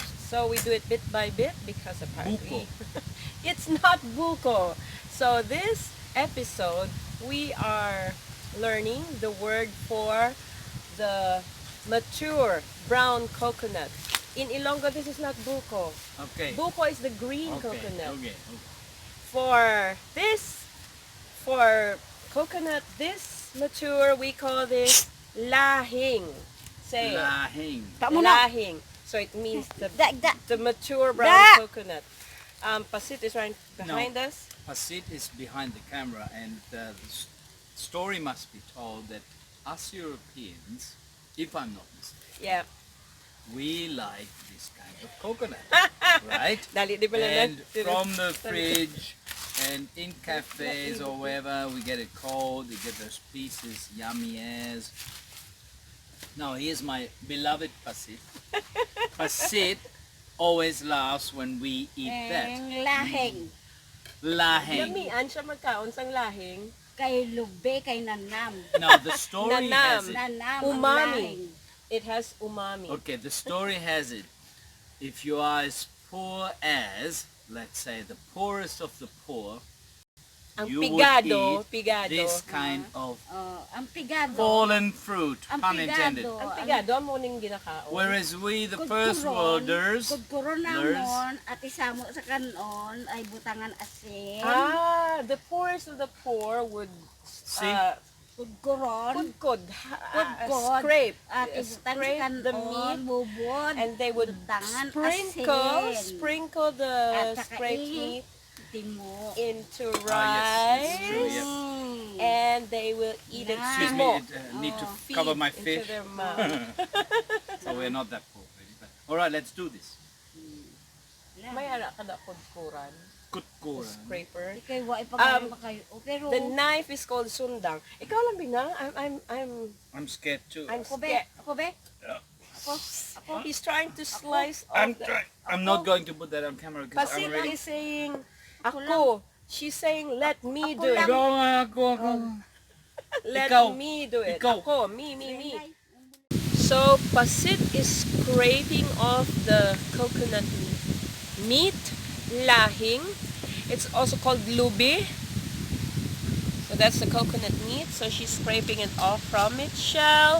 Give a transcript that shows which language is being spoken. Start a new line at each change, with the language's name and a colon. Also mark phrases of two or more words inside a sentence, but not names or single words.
English: So we do it bit by bit because apparently it's not buko. So this episode we are learning the word for the mature brown coconut. In Ilonggo this is not buko. Okay. Buko is the green Okay. coconut. Okay. For coconut this mature we call this lahing. Say it. Lahing. Lahing. So it means the mature brown coconut. Pasit is right behind us. Pasit is behind the camera, and the story must be told that us Europeans, if I'm not mistaken, Yeah. we like this kind of coconut, right?
Hiligaynon: Dali, di ba lang
English: And from the fridge and in cafes or wherever, we get it cold, we get those pieces, yummy as. Now here's my beloved Pasit. Pasit always laughs when we eat that. Lahing. Lahing.
Hiligaynon: Yamian siya magkaon sang lahing. Kay lube, kay nanam.
English: Now the story has it. Nanam. Umami. It has umami. Okay, the story has it. If you are as poor as, let's say, the poorest of the poor, Ang you pigado, would eat pigado. this kind of
Hiligaynon: Ang pigado.
English: fallen fruit, Ang pun intended. pigado.
Hiligaynon: Ang pigado mo ning ginakaon.
English: Whereas we, the first worlders,
Hiligaynon: Kudkuron namon, at isamo sa kanon, ay butangan asin.
English: the poorest of the poor would See? Kudkuron. kudkod, Kudkod. scrape,
Hiligaynon: At ibutang
English: scrape sa the kanon, meat, bubod. and they would butangan sprinkle asin. the
Hiligaynon: At saka
English: scraped meat Timo. into yes, rice, it's true, yes. and they will eat it excuse me, smoked. need to Feed cover my into fish. their mouth. So we're not that poor. Really. But, all right, let's do this.
Hiligaynon: May ara ka na kudkuran,
English: Kutkuran. scraper.
Hiligaynon: Kay wa ipagawa kayo. Pero
English: The knife is called sundang.
Hiligaynon: Ikaw lang binang.
English: I'm scared too. I'm
Hiligaynon: Ako be,
English: scared.
Hiligaynon: ako be.
English: Yeah. Ako. He's trying to slice I'm off the... trying. I'm not going to put that on camera because Pasit I'm ready. is saying, ako. She's saying, let me do it. Ako. Let Ikaw. me do it. Ikaw. Ako, me. So, Pasit is scraping off the coconut meat, lahing. It's also called lubi. So that's the coconut meat. So she's scraping it off from its shell.